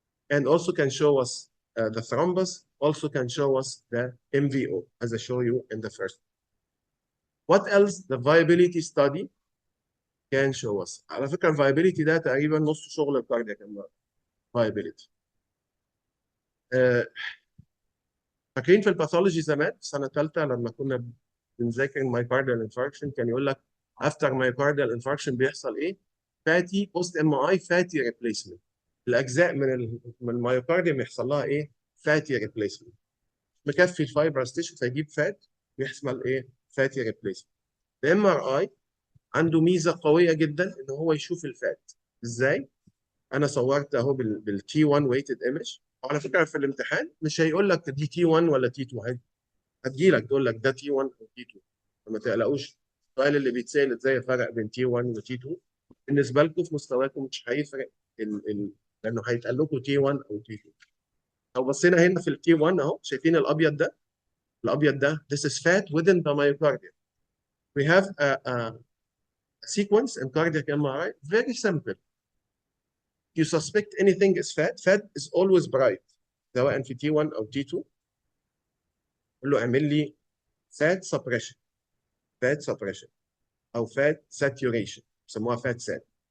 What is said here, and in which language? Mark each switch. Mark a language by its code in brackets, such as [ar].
[en] And also can show us the thrombus, also can show us the MVO, as I show you in the first. What else the viability study can show us؟ [ar] على فكرة [en] viability [ar] ده تقريبا نص شغل الكاردياك [en] viability. [ar] فاكرين في الباثولوجي زمان في سنة ثالثة لما كنا بنذاكر myocardial infarction كان يقول لك [en] after myocardial infarction [ar] بيحصل ايه؟ فاتي post MI fatty replacement. الأجزاء من الميوكارديوم يحصل لها ايه؟ fatty replacement. مكفي الفايبرس تيشو فيجيب فات ويحصل ايه؟ fatty replacement. الام ار اي عنده ميزه قويه جدا ان هو يشوف الفات. ازاي؟ انا صورت اهو بالتي 1 ويتد ايمج. وعلى فكره في الامتحان مش هيقول لك دي تي 1 ولا تي 2، هتجي لك تقول لك ده تي 1 او تي 2، فما تقلقوش السؤال اللي بيتسال ازاي الفرق بين تي 1 وتي 2 بالنسبه لكم في مستواكم مش هيفرق لانه هيتقال لكم تي 1 او تي 2. لو بصينا هنا في التي 1 اهو شايفين الابيض ده؟ الابيض ده [en] this is fat within the myocardium. We have a sequence in cardiac MRI very simple. You suspect anything is fat is always bright [ar] سواء في تي 1 او تي 2. قول له اعمل لي fat suppression او fat saturation بيسموها fat sat.